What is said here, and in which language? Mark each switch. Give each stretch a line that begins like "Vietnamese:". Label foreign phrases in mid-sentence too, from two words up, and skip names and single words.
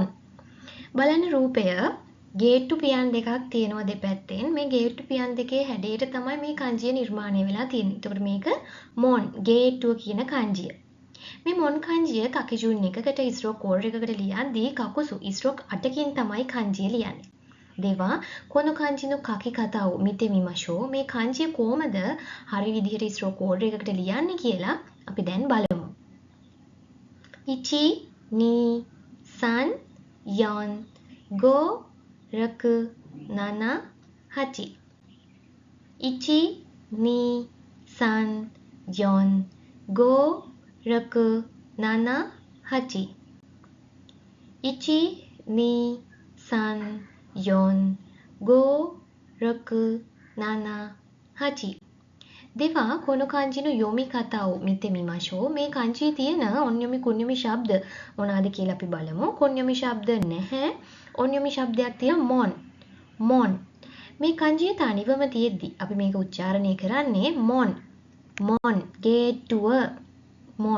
Sinhala: බලන්න රූපය ගේට්ටු පියන් දෙකක් තියෙනවා දෙපැත්තෙන්. මේ ගේට්ටු පියන් දෙකේ හැඩයට තමයි මේ kanjiය නිර්මාණය වෙලා තියෙන්නේ. එතකොට මේක මොන් ගේට්ටුව කියන kanjiය. මේ මොන් kanjiය කකිජුන් එකකට
English: stroke code
Sinhala: එකකට ලියද්දී කකුසු ස්ට්‍රෝක් 8කින් තමයි kanjiය ලියන්නේ.
Japanese: ではこの漢字の書き方を見てみましょう.
Sinhala: මේ kanjiය කොහොමද හරි විදිහට
English: stroke code
Sinhala: එකකට ලියන්නේ කියලා අපි දැන් බලමු. 1 2 3 4 5 6 7 8 1 2 3 4 5 6 7 8 1 2 3 4 5 6 7 8.
Japanese: ではこの漢字の読み方を見てみましょう.
Sinhala: මේ kanji තියෙන
Japanese: 音読み 訓読み
Sinhala: ශබ්ද මොනවාද කියලා අපි බලමු. කුණ්‍යොමි ශබ්ද නැහැ. ඔන්යොමි ශබ්දයක් තියෙන
Japanese: モン モン.
Sinhala: මේ kanjiය තනිවම තියෙද්දි අපි මේක උච්චාරණය කරන්නේ
Japanese: モン モン
Sinhala: ගේට්ටුව මොන්.